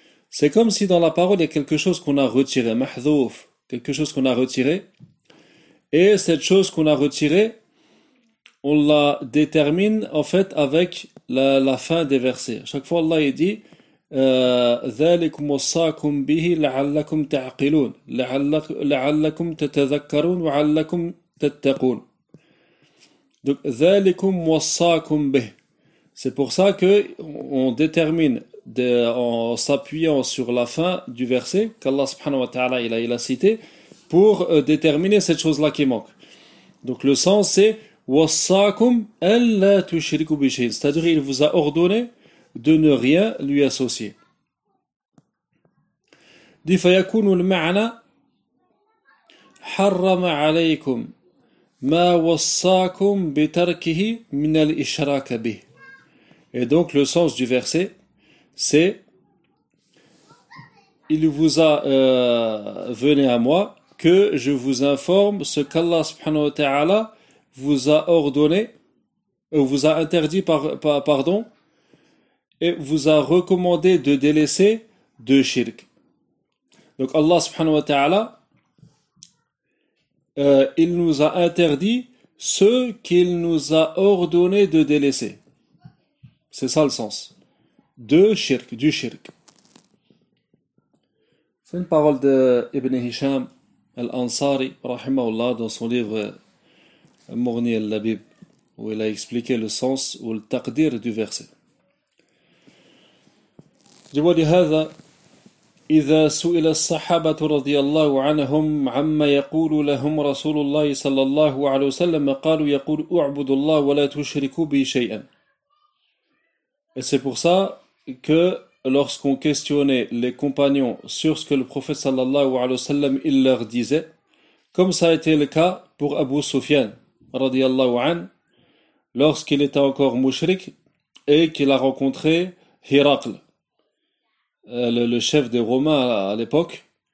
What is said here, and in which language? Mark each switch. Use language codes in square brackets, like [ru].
[fr] C'est comme si dans la parole il y a quelque chose qu'on a retiré, mahzouf, quelque chose qu'on a retiré. Et cette chose qu'on a retirée, on la détermine en fait avec la fin des versets. Chaque fois Allah il dit [ar] ذلكم وصاكم به لعلكم تعقلون لعلكم تتذكرون وعلكم تتقون. Donc ذلكم وصاكم به. [fr] C'est pour ça que on détermine en s'appuyant sur la fin du verset qu'Allah subhanahu wa ta'ala il a cité pour déterminer cette chose-là qui manque. Donc le sens c'est [ar] وصاكم ألا تشركوا بشيء, [fr] c'est-à-dire il vous a ordonné de ne rien lui associer. [ar] دي فيكون المعنى حرم عليكم ما وصاكم بتركه من الإشراك به. [fr] Et donc le sens du verset, c'est il vous a venez à moi que je vous informe ce qu'Allah subhanahu wa ta'ala vous a ordonné, vous a interdit, pardon, et vous a recommandé de délaisser de shirk. Donc Allah subhanahu wa ta'ala, il nous a interdit ce qu'il nous a ordonné de délaisser. C'est ça le sens. De shirk, du shirk. C'est une parole de Ibn Hisham al-Ansari, rahimahullah, dans son livre Mourni al-Labib, où il a expliqué le sens ou le taqdir du verset. Je vois [ar] هذا إذا سئل الصحابة رضي الله عنهم عما يقول لهم رسول الله صلى الله عليه وسلم قالوا يقول اعبدوا الله ولا تشركوا به شيئا. [fr] Et c'est pour ça que lorsqu'on questionnait les compagnons sur ce que le prophète sallallahu alayhi wa sallam il leur disait, comme ça a été le cas pour Abu Sufyan radiallahu an, lorsqu'il était encore mushrik et qu'il a rencontré Hirakl, le chef des Romains à l'époque.